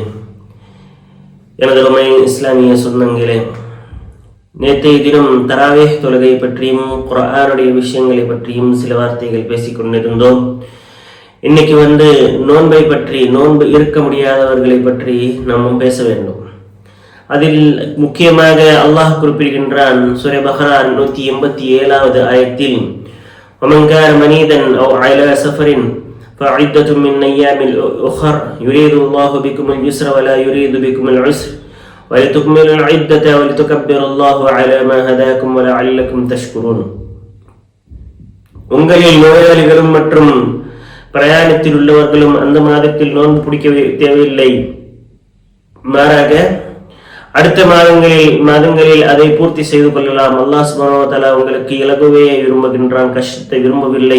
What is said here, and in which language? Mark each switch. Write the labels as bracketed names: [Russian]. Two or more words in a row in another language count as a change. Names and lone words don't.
[Tamil] எனது உமை இஸ்லாமிய சொந்தங்களே, நேற்றைய தினம் தராவேஹ் தொழுகை பற்றியும் குர்ஆனுடைய விஷயங்களை பற்றியும் சில வார்த்தைகள் பேசிக் கொண்டிருந்தோம். இன்னைக்கு நோன்பை பற்றி, நோன்பு இருக்க முடியாதவர்களை பற்றி நாம் பேச வேண்டும். அதில் முக்கியமாக அல்லாஹ் குறிப்பிடுகின்றான். சூரா பக்ரா 187வது ஆயத்தில், [Arabic] وَمَنْ كَانَ مَرِيضًا أَوْ عَلَى سَفَرٍ فَعِدَّةٌ مِنْ أَيَّامٍ أُخَرَ يُرِيدُ اللَّهُ بِكُمُ الْيُسْرَ وَلَا يُرِيدُ بِكُمُ الْعُسْرَ وَلِتُكْمِلُوا الْعِدَّةَ وَلِتُكَبِّرُوا اللَّهَ عَلَى مَا هَدَاكُمْ وَلَعَلَّكُمْ تَشْكُرُونَ. [Tamil] உங்களில் நோயாளிகளும் மற்றும் பிரயாணத்தில் உள்ளவர்களும் அந்த மாதத்தில் நோன்பு பிடிக்க தேவையில்லை. மாறாக அடுத்த மாதங்களில் அதை பூர்த்தி செய்து கொள்ளலாம். அல்லாஹ் [Arabic] سبحانه وتعالى [Tamil] உங்களுக்கு இலகுவே விரும்புகின்றான், கஷ்டத்தை விரும்பவில்லை.